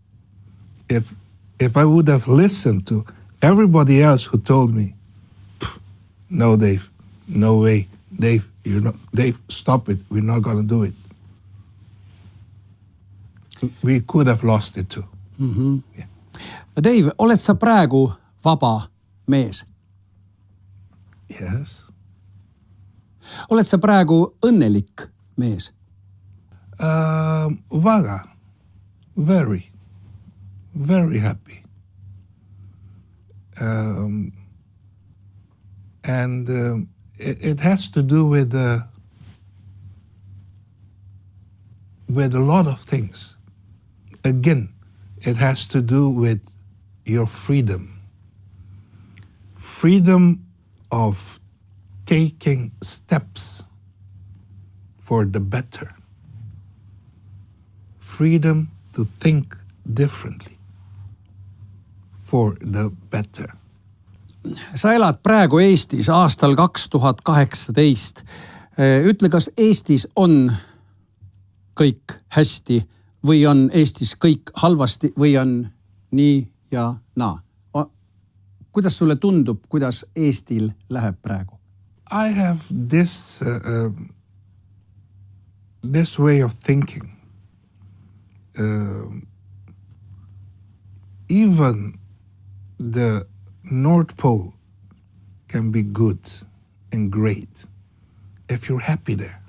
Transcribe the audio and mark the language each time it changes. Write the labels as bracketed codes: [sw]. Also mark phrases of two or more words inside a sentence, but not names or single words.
[en] If I would have listened to everybody else who told me, no, Dave, no way, Dave, Dave, stop it, we're not going to do it. We could have lost it too. Mm-hmm. Yeah. Dave, [et] oled sa praegu vaba mees? [en] Yes. [et] Oled sa praegu õnnelik mees? Vaga. [en] Very, very happy. And it has to do with a lot of things. Again, it has to do with your freedom. Freedom of taking steps for the better. Freedom to think differently for the better. [et] Sa elad praegu Eestis aastal 2018. Ütle, kas Eestis on kõik hästi või on Eestis kõik halvasti või on nii ja naa? Kuidas sulle tundub, kuidas Eestil läheb praegu? [en] I have this way of thinking. Even the North Pole can be good and great if you're happy there.